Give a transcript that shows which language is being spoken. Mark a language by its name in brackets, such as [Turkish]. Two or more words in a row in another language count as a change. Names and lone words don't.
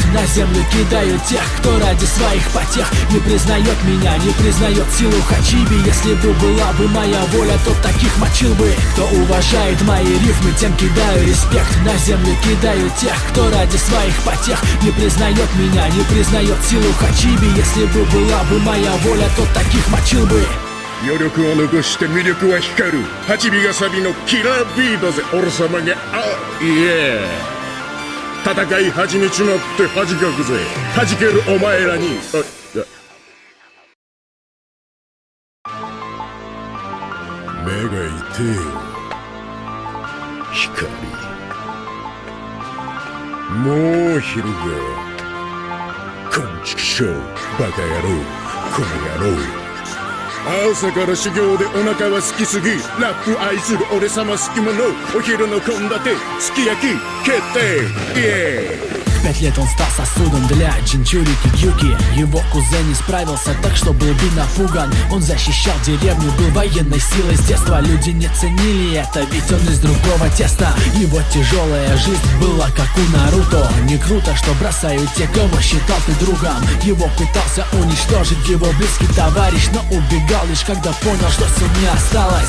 [Russian] На землю кидаю тех, кто ради своих потех не признает меня, не признает силу Хачиби. Если бы была бы моя воля, то таких мочил бы. Кто уважает мои рифмы, тем кидаю респект. На землю кидаю тех, кто ради своих потех не признает меня, не признает силу Хачиби. Если бы была бы моя воля, то таких мочил бы. [Japanese] 余力を残して魅力は光る8尾がサビのキラービートぜ俺様がいえ戦い始めちまって恥かくぜ弾けるお前らに目が痛えよ光もう昼がこんちくしょうバカ野郎この野郎朝から修行でお腹は空きすぎラップ愛する俺様好き者お昼の献立すき焼き決定イエーイ [Russian] В 5 лет он стал сосудом для Джинчурики Кьюки. Его кузен не справился так, что был бы напуган. Он защищал деревню, был военной силой с детства. Люди не ценили это, ведь он из другого теста. Его тяжелая жизнь была как у Наруто. Не круто, что бросают те, кого считал ты другом. Его пытался уничтожить его близкий товарищ, но убегал лишь когда понял, что сил не осталось.